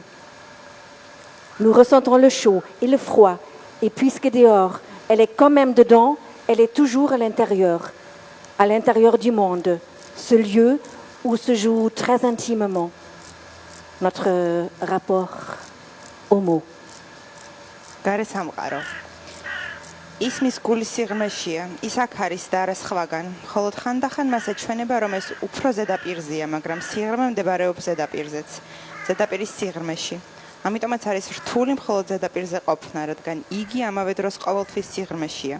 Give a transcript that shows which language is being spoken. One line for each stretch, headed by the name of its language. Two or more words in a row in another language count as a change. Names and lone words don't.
French: Nous ressentons le chaud et le froid, et puisque dehors, elle est quand même dedans, elle est toujours à l'intérieur du monde, ce lieu où se joue très intimement notre rapport aux mots.
Georgian: გარესამყარო. ისმის გულის სიღრმეშია, ის აქ არის და არა სხვაგან. მხოლოდ ხანდახან მას ეჩვენება, რომ ეს უფრო ზედაპირზეა, მაგრამ სიღრმე მდებარეობს ზედაპირზეც. ზედაპირის სიღრმეში. ამიტომაც არის რთული მხოლოდ ზედაპირზე ყოფნა, რადგან იგი ამავე დროს ყოველთვის სიღრმეშია.